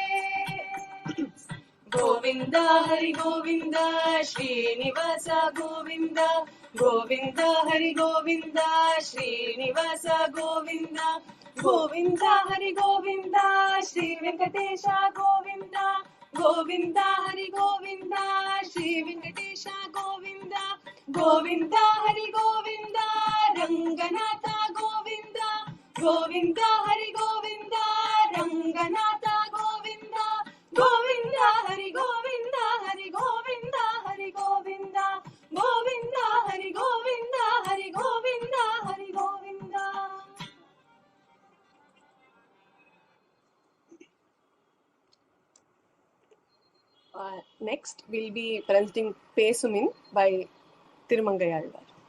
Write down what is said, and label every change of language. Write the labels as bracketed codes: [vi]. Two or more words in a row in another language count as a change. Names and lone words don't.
[ta] கோவிந்தா ஹரி கோவிந்தா ஸ்ரீனிவாச கோவிந்தா, கோவிந்தா ஹரி கோவிந்தா ஸ்ரீனிவாச கோவிந்தா, கோவிந்தா ஹரி கோவிந்தா ஸ்ரீ வெங்கடேಶ கோவிந்தா, கோவிந்தா ஹரி கோவிந்தா ஸ்ரீ வெங்கடேಶ கோவிந்தா, கோவிந்தா ஹரி கோவிந்தா ರಂಗನಾಥ ಗೋವಿಂದ, ಗೋವಿಂದ ಹರಿ ಗೋವಿಂದ ರಂಗನಾಥ ಗೋವಿಂದ, ಗೋವಿಂದ ಹರಿ ಗೋವಿಂದ, ಹರಿ ಗೋವಿಂದ ಹರಿ ಗೋವಿಂದ, ಗೋವಿಂದ ಹರಿ ಗೋವಿಂದ, ಹರಿ ಗೋವಿಂದ ಹರಿ ಗೋವಿಂದ. [en] Next we'll be presenting Pesumin by Thirumangai Alwar.